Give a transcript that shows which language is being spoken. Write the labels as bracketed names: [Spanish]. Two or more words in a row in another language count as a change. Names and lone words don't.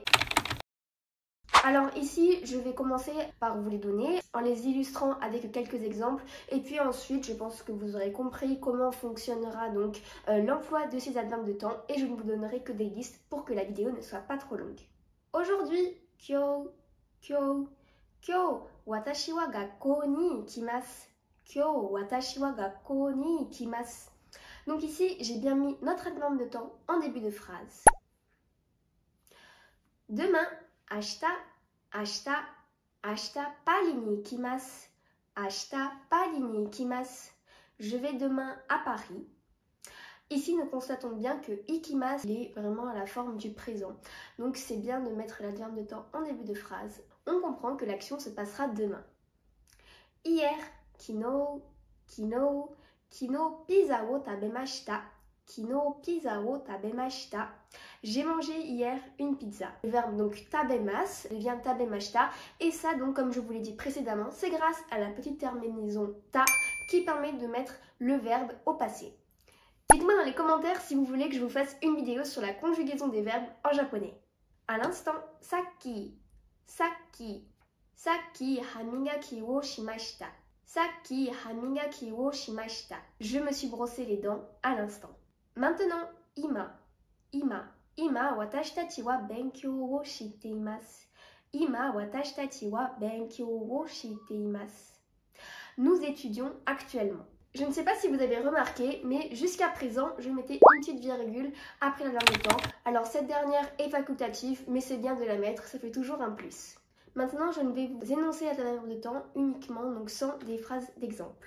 [French] Alors ici, je vais commencer par vous les donner en les illustrant avec quelques exemples et puis ensuite, je pense que vous aurez compris comment fonctionnera donc l'emploi de ces adverbes de temps et je ne vous donnerai que des listes pour que la vidéo ne soit pas trop longue. Aujourd'hui, [Japanese] 今日、私は学校に行きます. 今日、私は学校に行きます. [French] Donc ici, j'ai bien mis notre adverbe de temps en début de phrase. Demain, [Japanese] 明日、パリに行きます. 明日、パリに行きます. [French] Je vais demain à Paris. Ici, nous constatons bien que ikimasu est vraiment à la forme du présent. Donc, c'est bien de mettre l'adverbe de temps en début de phrase. On comprend que l'action se passera demain. [Japanese] Hier, 昨日、ピザを食べました. ピザを食べました. [French] J'ai mangé hier une pizza. Le verbe donc tabemasu devient tabemashita. Et ça donc comme je vous l'ai dit précédemment, c'est grâce à la petite terminaison ta qui permet de mettre le verbe au passé. Dites-moi dans les commentaires si vous voulez que je vous fasse une vidéo sur la conjugaison des verbes en japonais. À l'instant, [Japanese] さっき歯磨きをしました. さっき歯磨きをしました. [French] Je me suis brossé les dents à l'instant. Maintenant, [Japanese] 今私たちは勉強をしています. 今私たちは勉強をしています. [French] Nous étudions actuellement. Je ne sais pas si vous avez remarqué, mais jusqu'à présent, je mettais une petite virgule après l'adverbe de temps. Alors cette dernière est facultative, mais c'est bien de la mettre, ça fait toujours un plus. Maintenant, je ne vais vous énoncer l'adverbe de temps uniquement, donc sans des phrases d'exemple.